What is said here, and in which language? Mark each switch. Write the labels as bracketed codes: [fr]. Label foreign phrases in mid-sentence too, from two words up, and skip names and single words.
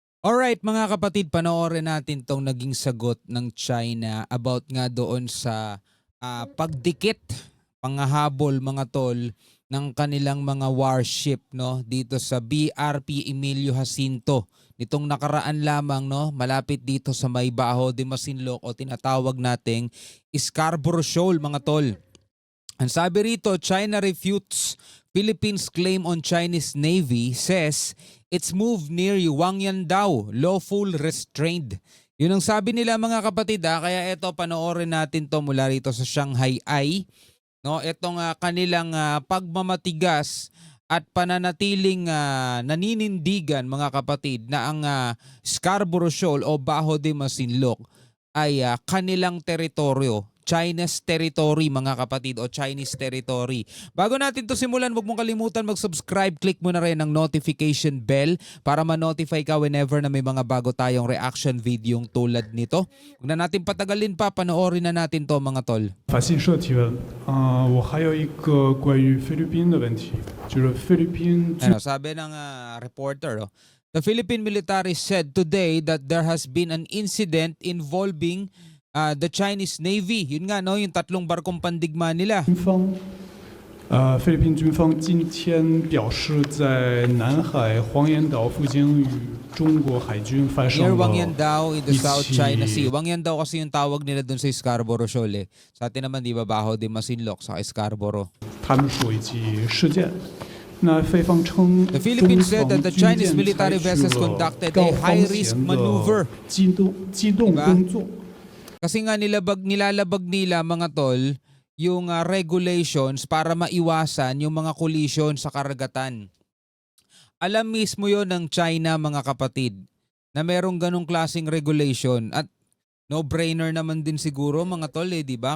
[tl] Alright mga kapatid, panoorin natin tong naging sagot ng China about nga doon sa pagdikit, panghahabol mga tol ng kanilang mga warship no dito sa BRP Emilio Jacinto. Nitong nakaraan lamang no, malapit dito sa may Bajo de Masinloc o tinatawag nating Scarborough Shoal mga tol. Ang sabi rito, [en] China refutes Philippines' claim on Chinese Navy, says its move near Wangyan daw, lawful restrained. [tl] Yun ang sabi nila mga kapatid kaya ito panoorin natin to mula rito sa Shanghai Eye. No, itong kanilang pagmamatigas at pananatiling naninindigan mga kapatid na ang Scarborough Shoal o Bajo de Masinloc ay kanilang teritoryo. [en] China's territory [tl] mga kapatid o [en] Chinese territory. [tl] Bago natin to simulan, huwag mong kalimutan mag-subscribe. Click mo na rin ang [en] notification bell [tl] para ma-notify ka whenever na may mga bago tayong [en] reaction video [tl] tulad nito. Huwag na natin patagalin pa, panoorin na natin to mga tol. [zh] 法新社提问，我还有一个关于菲律宾的问题，就是菲律宾 [tl] Ano, sabi ng reporter, [en] the Philippine military said today that there has been an incident involving the Chinese Navy. [tl] Yun nga, no, yung tatlong barkong pandigma nila. [zh] 军方，菲律宾军方今天表示，在南海黄岩岛附近与中国海军发 [en] Near [zh] 生了 [en] Wangyan Dao in the South China Sea. [zh] 一起 [tl] Wangyan Dao kasi yung tawag nila dun sa Scarborough Shoal eh. Sa atin naman, di ba, Bajo de Masinloc sa Scarborough. [zh] 他们说一起事件。那菲方称， [en] The [zh] 中 [en] Philippines said [zh] 方 [en] that the [zh] 军 [en] Chinese [zh] 舰 [en] military [zh] 采取 [en] vessels [zh] 了 [en] conducted [zh] 高 [en] a [zh] 风 [en] high-risk [zh] 险 [en] maneuver. [zh] 的机动 [tl] Diba? [zh] 工作。 [tl] Kasi nga nilalabag nila mga tol yung regulations para maiwasan yung mga collision sa karagatan. Alam mismo yon ng China mga kapatid na merong ganong klaseng regulation at no-brainer naman din siguro mga tol di ba?